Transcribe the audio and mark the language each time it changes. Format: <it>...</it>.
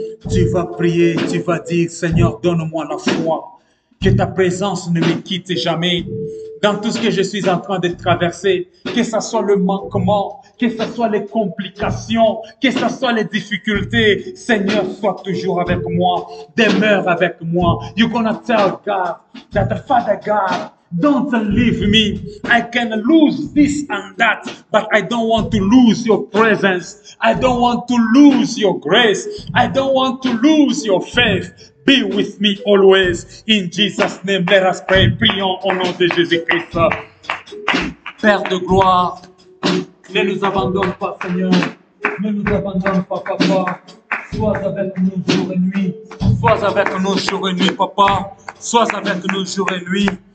<fr>Tu vas prier, tu vas dire, Seigneur, donne-moi la foi, que ta présence ne me quitte jamais. Dans tout ce que je suis en train de traverser, que ce soit le manquement, que ce soit les complications, que ce soit les difficultés, Seigneur, sois toujours avec moi, demeure avec moi.</fr> <en>You're gonna tell God that the Father God, don't leave me. I can lose this and that, but I don't want to lose your presence. I don't want to lose your grace. I don't want to lose your faith. Be with me always. In Jesus' name, let us pray.</en> <fr>Prions au nom de Jésus-Christ. Père de gloire, ne nous abandonne pas, Seigneur. Ne nous abandonne pas, Papa. Sois avec nous jour et nuit. Sois avec nous jour et nuit, Papa. Sois avec nous jour et nuit.</fr>